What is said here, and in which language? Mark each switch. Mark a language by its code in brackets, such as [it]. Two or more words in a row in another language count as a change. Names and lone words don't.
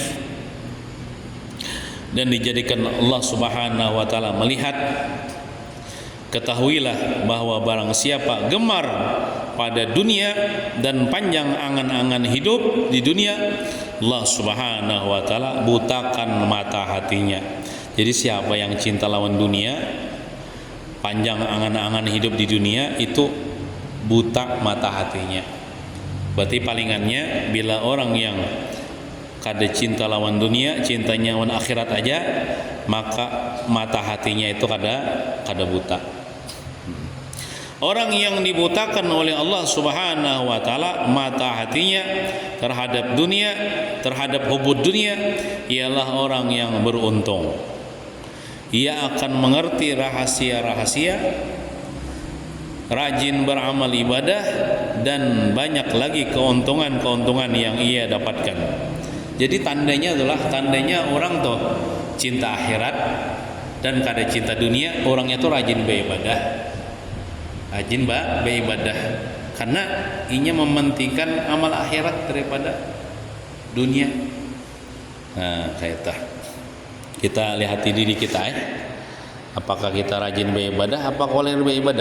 [id] dan dijadikan Allah [ar] سبحانه وتعالى [id] melihat, ketahuilah bahwa barang siapa gemar pada dunia dan panjang angan-angan hidup di dunia, Allah Subhanahu wa taala butakan mata hatinya. Jadi siapa yang cinta lawan dunia, panjang angan-angan hidup di dunia, itu buta mata hatinya. Berarti palingannya bila orang yang kada cinta lawan dunia, cintanya lawan akhirat aja, maka mata hatinya itu kada buta. Orang yang dibutakan oleh Allah [ar] سبحانه وتعالى [id] mata hatinya terhadap dunia, terhadap [ar] حب الدنيا, [id] ialah orang yang beruntung. Ia akan mengerti rahasia-rahasia, rajin beramal ibadah, dan banyak lagi keuntungan-keuntungan yang ia dapatkan. Jadi tandanya orang tuh cinta akhirat dan kada cinta dunia, orangnya tuh rajin beribadah. Karena inya mementingkan amal akhirat daripada dunia. Nah, kayak kita lihat diri kita apakah kita rajin beribadah, apa koler beribadah.